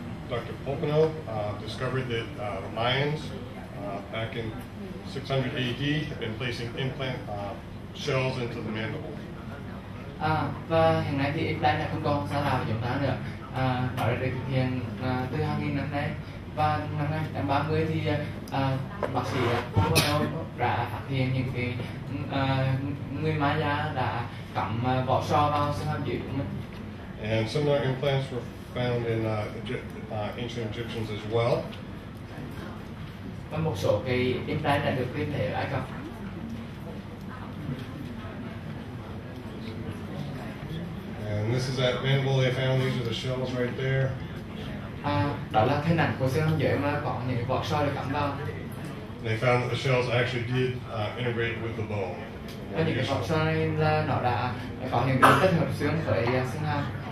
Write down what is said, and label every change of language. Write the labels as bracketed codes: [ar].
[en] Dr. Pocono discovered that the Mayans back in 600 AD had been placing implant shells into the mandible. [vi] Và hiện nay thì implant là không còn xa lạ với chúng ta nữa. Nó đã được thực hiện từ hàng nghìn năm nay. Và năm 30 thì bác sĩ Pocono đã phát hiện những cái người Maya đã cắm vỏ sò vào xương hàm dưới của mình. [en] And similar implants were found in ancient Egyptians as well. [vi] Và một số cái implant đã được tìm thấy ở Ai Cập. [en] And this is that mandible they found. These are the shells right there. [vi] Đó là hình ảnh của xương hàm dưới mà có những vỏ sò được cắm vào. [en] They found that the shells actually did integrate with the bone. [vi] Và những cái vỏ sò này là nó đã có những cái kết hợp xương với xương hàm.